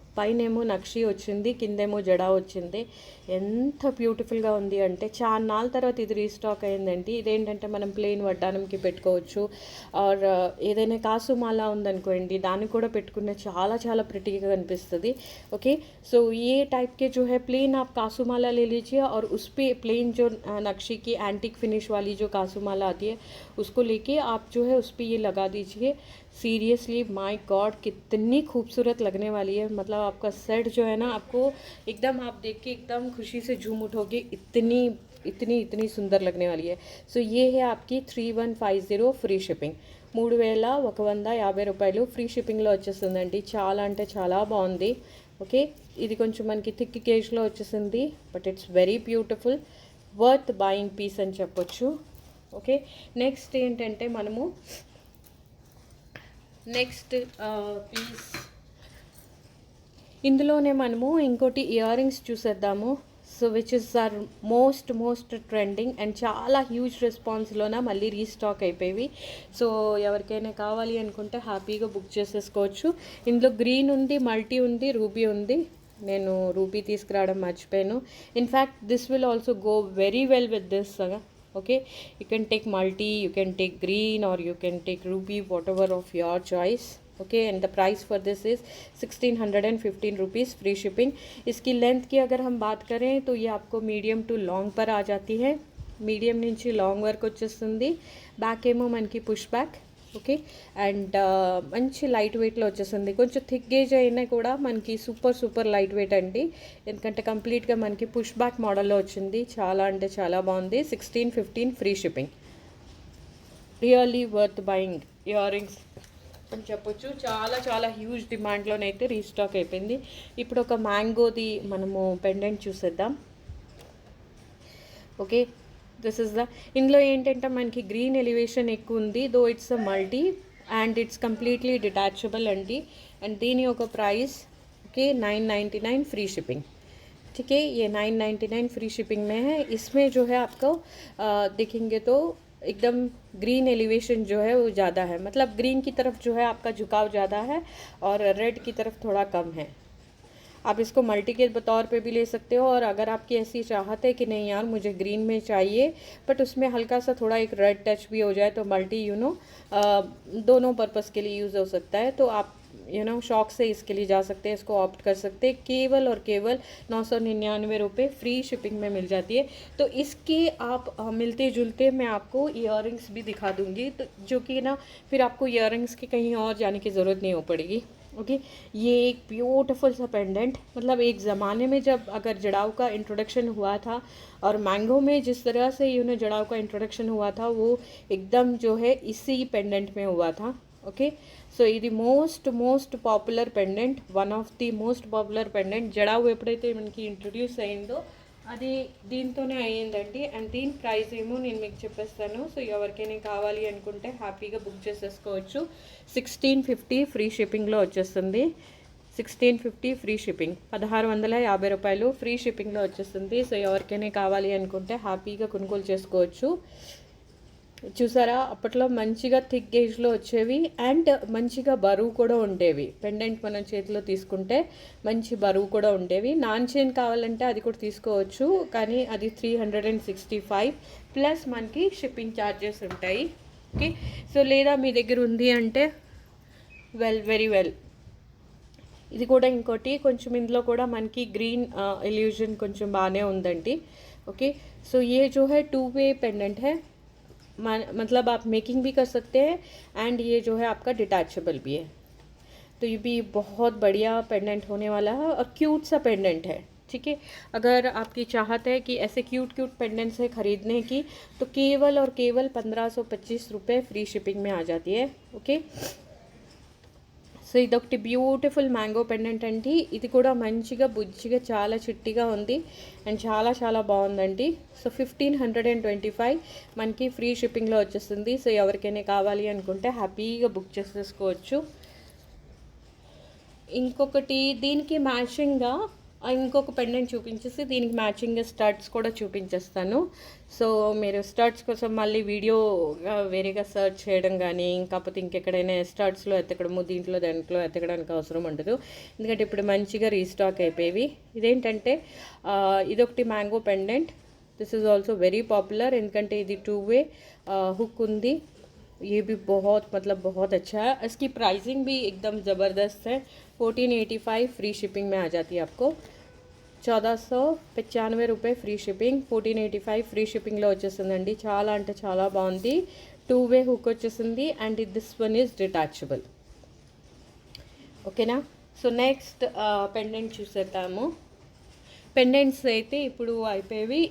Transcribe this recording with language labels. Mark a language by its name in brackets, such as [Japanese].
[Telugu] పైనేమో నక్షి వచ్చింది, కిందేమో జడా వచ్చింది. ఎంత బ్యూటిఫుల్గా ఉంది అంటే చాన్నాళ్ళ తర్వాత ఇది రీస్టాక్ అయిందండి. ఇదేంటంటే మనం ప్లెయిన్ వడ్డానంకి పెట్టుకోవచ్చు. ఆర్ ఏదైనా కాసుమాల ఉందనుకోండి దాన్ని కూడా పెట్టుకున్న చాలా చాలా ప్రిటీగా కనిపిస్తుంది. [English] Okay. [Hindi] సో ये टाइप के जो है प्लेन आप कासूमाला ले लीजिए और उस पर प्लेन जो नक्शी की एंटिक फिनिश वाली जो कासूमाला आती है उसको लेके आप जो है उस पर ये लगा दीजिए. सीरियसली माय गॉड कितनी खूबसूरत लगने वाली है। मतलब आपका सेट जो है ना, आपको एकदम आप देख के एकदम खुशी से झूम उठोगे, इतनी इतनी इतनी सुंदर लगने वाली है। सो ये है आपकी [Telugu] 3150 ఫ్రీ షిప్పింగ్, 3150 రూపాయలు ఫ్రీ షిప్పింగ్లో వచ్చేస్తుందండి। చాలా అంటే చాలా బాగుంది। ఓకే, ఇది కొంచెం మనకి థిక్ గేజ్లో వచ్చేసింది, [English] but it's very beautiful, worth buying piece [Telugu] అని చెప్పొచ్చు। ఓకే, నెక్స్ట్ ఏంటంటే మనము నెక్స్ట్ పీస్ ఇందులోనే మనము ఇంకోటి ఇయర్ రింగ్స్ చూసేద్దాము। [English] so which is our most trending [Telugu] and చాలా హ్యూజ్ రెస్పాన్స్లోన మళ్ళీ రీస్టాక్ అయిపోయి। సో ఎవరికైనా కావాలి అనుకుంటే హ్యాపీగా బుక్ చేసేసుకోవచ్చు। ఇందులో గ్రీన్ ఉంది, మల్టీ ఉంది, రూబీ ఉంది। నేను రూబీ తీసుకురావడం మర్చిపోయాను। [English] In fact this will also go very well with this. Okay, you can take multi, you can take green, or you can take ruby, whatever of your choice। okay, and the price for this is 1615 rupees free shipping. [Hindi] इसकी length की अगर हम बात करें तो ये आपको medium to long पर आ जाती है। [Telugu] मीडियम నుంచి లాంగ్ వరకు వచ్చేస్తుంది। బ్యాక్ ఏమో మనకి పుష్ బ్యాక్। ఓకే, అండ్ మంచి లైట్ వెయిట్లో వచ్చేస్తుంది। కొంచెం థిక్ గేజ్ అయినా కూడా మనకి సూపర్ లైట్ వెయిట్ అండి, ఎందుకంటే కంప్లీట్గా మనకి పుష్ బ్యాక్ మోడల్లో వచ్చింది। చాలా అంటే చాలా బాగుంది। 1615 free shipping, [English] really worth buying ear rings [Telugu] అని చెప్పొచ్చు। చాలా హ్యూజ్ డిమాండ్లోనైతే రీస్టాక్ అయిపోయింది। ఇప్పుడు ఒక మ్యాంగోది మనము పెండెంట్ చూసేద్దాం। ఓకే, [English] this is the, [Telugu] ఇందులో ఏంటంటే మనకి గ్రీన్ ఎలివేషన్ ఎక్కువ ఉంది, [English] though it's a multi and it's completely detachable [Telugu] అండి। అండ్ దీని ఒక ప్రైస్ ఓకే 999 फ्री शिपिंग। [Hindi] ठीक है, ये 999 फ्री शिपिंग में है। इसमें जो है आपको देखेंगे तो एकदम ग्रीन एलिवेशन जो है वो ज़्यादा है, मतलब ग्रीन की तरफ जो है आपका झुकाव ज़्यादा है और रेड की तरफ थोड़ा कम है। आप इसको मल्टी के तौर पे भी ले सकते हो, और अगर आपकी ऐसी चाहत है कि नहीं यार मुझे ग्रीन में चाहिए बट उसमें हल्का सा थोड़ा एक रेड टच भी हो जाए, तो मल्टी दोनों पर्पस के लिए यूज़ हो सकता है। तो आप शौक से इसके लिए जा सकते हैं, इसको ऑप्ट कर सकते हैं। केवल और केवल 999 रुपये फ्री शिपिंग में मिल जाती है। तो इसके आप मिलते जुलते मैं आपको इयर रिंग्स भी दिखा दूँगी, तो जो कि ना फिर आपको इयर रिंग्स के कहीं और जाने की ज़रूरत नहीं हो पड़ेगी। ओके, ये एक ब्यूटीफुल सा पेंडेंट, मतलब एक ज़माने में जब अगर जड़ाऊ का इंट्रोडक्शन हुआ था और मैंगो में जिस तरह से जड़ाऊ का इंट्रोडक्शन हुआ था, वो एकदम जो है इसी पेंडेंट में हुआ था। [Telugu] ఓకే, సో ఇది most popular pendant, [English] One of the most popular pendant. [Telugu] Jadau ఎప్పుడైతే మనకి ఇంట్రొడ్యూస్ అయిందో అది దీంతోనే అయ్యిందండి। అండ్ దీని ప్రైస్ ఏమో నేను మీకు చెప్పేస్తాను। సో ఎవరికైనా కావాలి అనుకుంటే హ్యాపీగా బుక్ చేసేసుకోవచ్చు। 1650 ఫ్రీ షిప్పింగ్లో వచ్చేస్తుంది। 1650 ఫ్రీ షిప్పింగ్, 1650 రూపాయలు ఫ్రీ షిప్పింగ్లో వచ్చేస్తుంది। సో ఎవరికైనా కావాలి అనుకుంటే హ్యాపీగా కొనుగోలు చేసుకోవచ్చు। చూసారా, అప్పట్లో మంచిగా థిక్ గేజ్లో వచ్చేవి అండ్ మంచిగా బరువు కూడా ఉండేవి। పెండెంట్ మనం చేతిలో తీసుకుంటే మంచి బరువు కూడా ఉండేవి। నాన్ చైన్ కావాలంటే అది కూడా తీసుకోవచ్చు, కానీ అది 365 ప్లస్ మనకి షిప్పింగ్ ఛార్జెస్ ఉంటాయి। ఓకే, సో లేదా మీ దగ్గర ఉంది అంటే వెరీ వెల్। ఇది కూడా ఇంకోటి, కొంచెం ఇందులో కూడా మనకి గ్రీన్ ఇల్యూజన్ కొంచెం బాగానే ఉందండి। [Hindi] ఓకే, సో ये जो है 2-वे पेंडेंट है, मतलब आप मेकिंग भी कर सकते हैं एंड ये जो है आपका डिटैचेबल भी है। तो ये भी बहुत बढ़िया पेंडेंट होने वाला है और क्यूट सा पेंडेंट है। ठीक है, अगर आपकी चाहत है कि ऐसे क्यूट पेंडेंट्स है ख़रीदने की, तो केवल और केवल 1525 रुपये फ्री शिपिंग में आ जाती है। [Telugu] ओके, సో ఇదొకటి బ్యూటిఫుల్ మ్యాంగో పెండెంట్ అండి। ఇది కూడా మంచిగా బుజ్జిగా చాలా చిట్టిగా ఉంది అండ్ చాలా బాగుందండి। సో 1525 మనకి ఫ్రీ షిప్పింగ్లో వచ్చేస్తుంది। సో ఎవరికైనా కావాలి అనుకుంటే హ్యాపీగా బుక్ చేసేసుకోవచ్చు। ఇంకొకటి దీనికి మ్యాచింగ్గా ఇంకొక పెండెంట్ చూపించేసి దీనికి మ్యాచింగ్గా స్టడ్స్ కూడా చూపించేస్తాను। సో మీరు స్టడ్స్ కోసం మళ్ళీ వీడియో వేరేగా సెర్చ్ చేయడం కానీ కాకపోతే ఇంకెక్కడైనా స్టడ్స్లో ఎత్తకడము దాంట్లో ఎత్తకడానికి అవసరం ఉండదు, ఎందుకంటే ఇప్పుడు మంచిగా రీస్టాక్ అయిపోయేవి। ఇదేంటంటే ఇదొకటి mango pendant, [English] this is also very popular, [Telugu] ఎందుకంటే ఇది [Hindi] 2-वे हुक [Telugu] ఉంది। [Hindi] ये भी बहुत अच्छा है। इसकी प्राइसिंग भी एकदम ज़बरदस्त है। 1485 फ्री शिपिंग में आ जाती है आपको। [Telugu] 1495 रुपये ఫ్రీ షిప్పింగ్, 1485 ఫ్రీ షిప్పింగ్లో వచ్చేస్తుందండి। చాలా అంటే చాలా బాగుంది। 2-వే హుక్ వచ్చేసింది and [English] This one is detachable. [Telugu] ఓకేనా. సో నెక్స్ట్ పెండెంట్ చూసేద్దాము. పెండెంట్స్ అయితే ఇప్పుడు అయిపోయేవి.